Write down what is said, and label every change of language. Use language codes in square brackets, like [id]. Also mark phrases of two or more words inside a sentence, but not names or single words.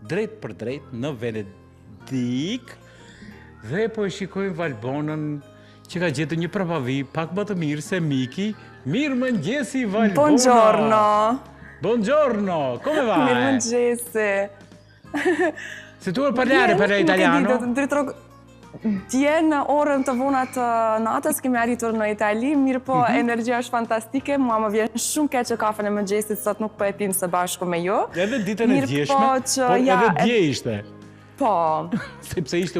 [sq] drejt për drejt në Venedik dhe po e shikojmë Valbonën që ka gjetur një prapavim pak më të mirë se Miki. Mirë mëngjesi Valbona! [it] Buongiorno! Buongiorno! Come va? [sq] Mirë mëngjesi! [it] Se tu parlare per italiano? [sq] Dje në orën të vona të natës kemi arritur në Itali, mirë po energjia është fantastike, mua më vjen shumë keq që kafën e mëngjesit sot nuk po e pim së bashku me ju. Edhe ditën e djeshme, por edhe dje ishte. Po. Sepse ishte